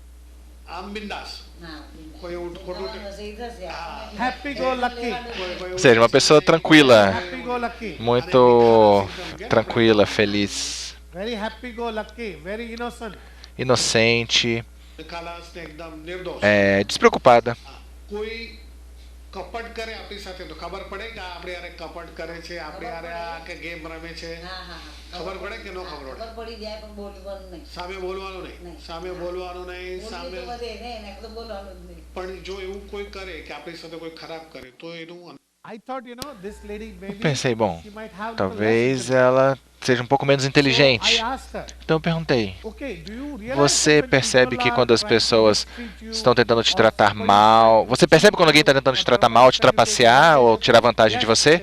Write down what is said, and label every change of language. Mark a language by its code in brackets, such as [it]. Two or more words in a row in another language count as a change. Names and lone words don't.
[pt] Ou seja, uma pessoa tranquila, muito tranquila, feliz, inocente, despreocupada. [gu] કપટ કરે આપણી સાથે તો ખબર પડે કે આપણે યાર કપટ કરે છે, આપણે યાર કે ગેમ રમે છે, ખબર પડે કે ન ખબર પડે? ખબર પડી જાય પણ બોલવાનું નહીં, સામે બોલવાનું નહીં, સામે બોલવાનું નહીં, સામે બોલવાનું જ નહીં. પણ જો એવું કોઈ કરે કે આપણી સાથે કોઈ ખરાબ કરે તો એનું [pt] Eu pensei, bom, talvez ela seja um pouco menos inteligente. Então eu perguntei, você percebe que quando as pessoas estão tentando te tratar mal, você percebe quando alguém está tentando te tratar mal, te trapacear ou tirar vantagem de você?